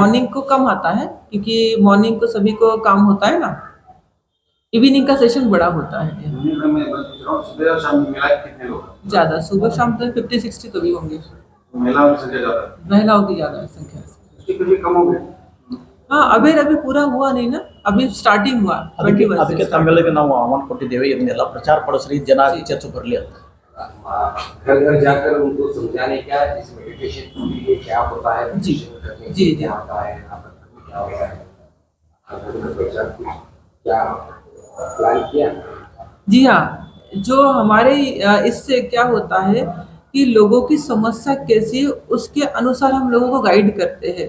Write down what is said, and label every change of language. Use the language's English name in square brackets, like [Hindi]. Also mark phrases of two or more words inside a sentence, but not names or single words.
[Hindi] मॉर्निंग को कम आता है क्योंकि मॉर्निंग को सभी को काम होता है ना, इवनिंग का सेशन बड़ा होता है। इवनिंग में मैं पूछ रहा हूँ, सुबह और शाम में मिला के कितने लोग हैं? ज़्यादा सुबह शाम तक 50-60 तो भी होंगे, महिलाओं की संख्या ज्यादा है, महिलाओं की ज़्यादा संख्या है। उसके फिर भी कम हो गए। हाँ, अभी पूरा हुआ नहीं ना, अभी स्टार्टिंग हुआ। [Kannada] ಅದಕ್ಕೆ 21 ಅದಕ್ಕೆ [Hindi] से [Kannada] ತಮ್ಮೆಲ್ಲರಿಗೆ ನಾವು ಆಹ್ವಾನ ಕೊಟ್ಟಿದ್ದೇವೆ, ಇದನ್ನೆಲ್ಲ ಪ್ರಚಾರ ಪಡಿಸ್ರಿ, ಜನ ಚರ್ಚೆ ಬರಲಿ ಅಂತ. [Hindi] घर घर जाकर उनको समझाने क्या इस मेडिटेशन के लिए क्या होता है, जी, meditation करने से जी, जी। क्या होता है, यहाँ पर करने क्या होता है, घर घर प्रचार कुछ क्या प्लान किया? जी हाँ, जो हमारे इससे क्या होता है कि लोगों की समस्या कैसी है उसके अनुसार हम लोगों को गाइड करते हैं।